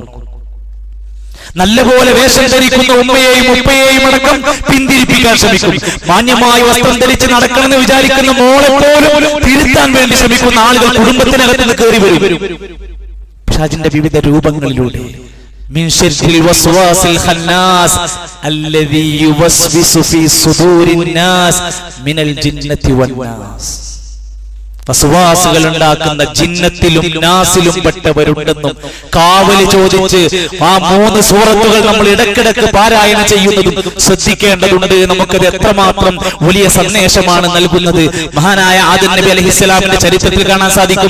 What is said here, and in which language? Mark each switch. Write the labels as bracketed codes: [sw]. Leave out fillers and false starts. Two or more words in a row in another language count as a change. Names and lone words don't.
[ml] നല്ലപോലെ വേഷം ധരിക്കുന്ന ഉമ്മയെയും അടക്കം പിന്തിരിപ്പിക്കാൻ ശ്രമിക്കും. മാന്യമായി വസ്ത്രം ധരിച്ച് നടക്കണമെന്ന് വിചാരിക്കുന്ന മോളെ പോലും തിരുത്താൻ വേണ്ടി ശ്രമിക്കുന്ന ആളുകൾ കുടുംബത്തിനകത്ത് നിന്ന് കയറി വരും. പിശാചിന്റെ വിവിധ രൂപങ്ങളിലൂടെ. [ar] من شر الوسواس الخناس الذي يوسوس في صدور الناس من الجنة والناس. [ml] വസ്വാസുകൾ ഉണ്ടാക്കുന്ന ജിന്നത്തിലും നാസിലും പെട്ടവരുണ്ടെന്നും കാവല് ചോദിച്ച് ആ 3 സൂറത്തുകൾ നമ്മൾ ഇടക്കിടക്ക് പാരായണം ചെയ്യുന്നതും ശ്രദ്ധിക്കേണ്ടതുണ്ട്. നമുക്കത് എത്രമാത്രം വലിയ സന്ദേശമാണ് നൽകുന്നത്. മഹാനായ ആദം നബി അലൈഹിസ്സലാമിന്റെ ചരിത്രത്തിൽ കാണാൻ സാധിക്കും.